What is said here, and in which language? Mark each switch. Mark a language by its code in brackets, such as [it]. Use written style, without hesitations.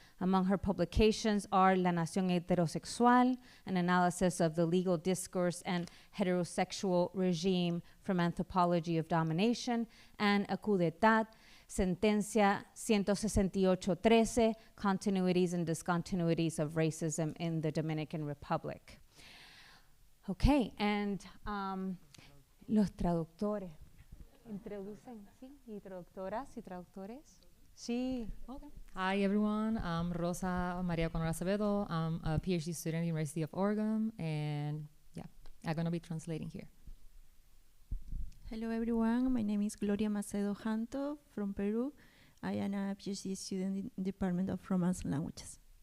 [en] Among her publications are La Nación Heterosexual, an analysis of the legal discourse and heterosexual regime from anthropology of domination, and A Coup d'Etat, Sentencia 168-13, Continuities and Discontinuities of Racism in the Dominican Republic. Okay, and [es] los traductores. Introducen, ¿sí? Y traductoras y traductores. Sí, okay. [en] Hi everyone, I'm Rosa Maria Conor Acevedo. I'm a PhD student at the University of Oregon, and yeah, I'm gonna be translating here. Hello everyone, my name is Gloria Macedo Janto from Peru. I am a PhD student in the Department of Romance Languages.